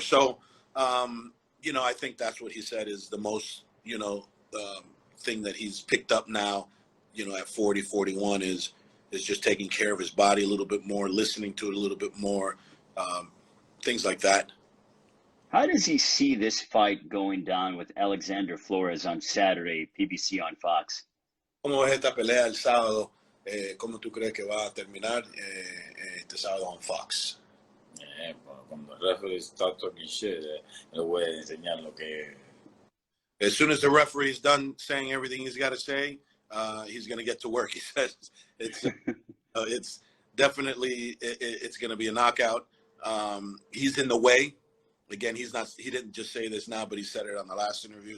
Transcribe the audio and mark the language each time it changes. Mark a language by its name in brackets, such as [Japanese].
[English] So, you know, I think that's what he said is the most, you know, thing that he's picked up now, you know, at 40, 41 is just taking care of his body a little bit more, listening to it a little bit more, things like that. How does he see this fight going down with Alexander Flores on Saturday, PBC on Fox? [Spanish] ¿Cómo ves esta pelea el sábado? ¿Cómo tú crees que va a terminar este sábado [English] on Fox? [Spanish] Cuando el referee [English] start talking shit, [Spanish] le voy a enseñar lo que. [English] As soon as the referee is done saying everything he's got to say, he's going to get to work. He says it's definitely it's going to be a knockout. He's in the way. Again, he didn't just say this now, but he said it on the last interview.